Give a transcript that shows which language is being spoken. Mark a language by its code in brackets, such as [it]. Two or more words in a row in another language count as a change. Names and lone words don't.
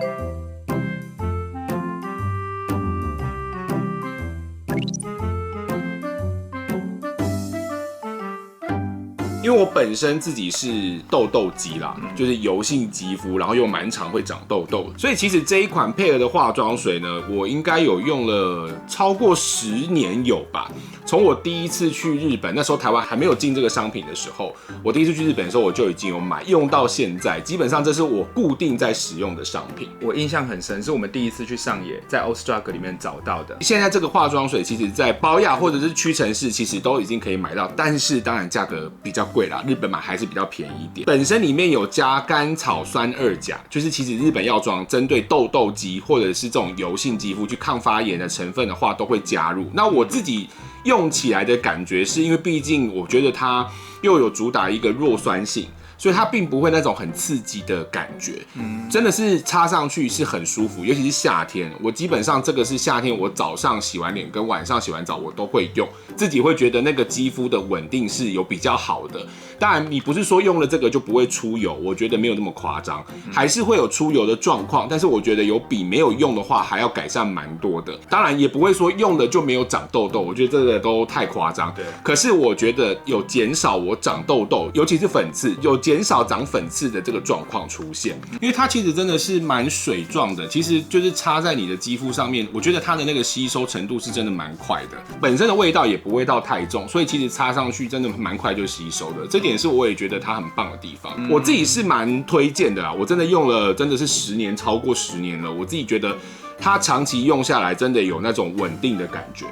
[zh] 因為我本身自己是痘痘肌啦，就是油性肌膚，然後又蠻常會長痘痘，所以其實這一款佩尔的化妝水呢，我應該有用了超過10年有吧。從我第一次去日本，那時候台灣還沒有進這個商品的時候，我第一次去日本的時候我就已經有買，用到現在，基本上這是我固定在使用的商品。我印象很深，是我們第一次去上野，在 Ostrug 裡面找到的。現在這個化妝水，其實在寶雅或者是屈臣氏，其實都已經可以買到，但是當然價格比較貴啦，日本買還是比較便宜一點。本身裡面有加甘草酸二鉀，就是其實日本藥妝針對痘痘肌或者是這種油性肌膚去抗發炎的成分的話，都會加入。那我自己用起來的感覺是因為畢竟我覺得它又有主打一個弱酸性，所以它並不會那種很刺激的感覺，真的是擦上去是很舒服，尤其是夏天。我基本上這個是夏天，我早上洗完臉跟晚上洗完澡我都會用，自己會覺得那個肌膚的穩定是有比較好的。當然，你不是說用了這個就不會出油，我覺得沒有那麼誇張，還是會有出油的狀況，但是我覺得有比沒有用的話還要改善蠻多的。當然，也不會說用了就沒有長痘痘，我覺得這個都太誇張。對，可是我覺得有減少我長痘痘，尤其是粉刺，有減少長粉刺的這個狀況出現，因為它其實真的是蠻水狀的，其實就是擦在你的肌膚上面，我覺得它的那個吸收程度是真的蠻快的，本身的味道也不会到太重，所以其實擦上去真的蠻快就吸收的，這點是我也覺得它很棒的地方。我自己是蠻推薦的啦，我真的用了真的是10年，超過10年了，我自己覺得它長期用下來真的有那種穩定的感覺。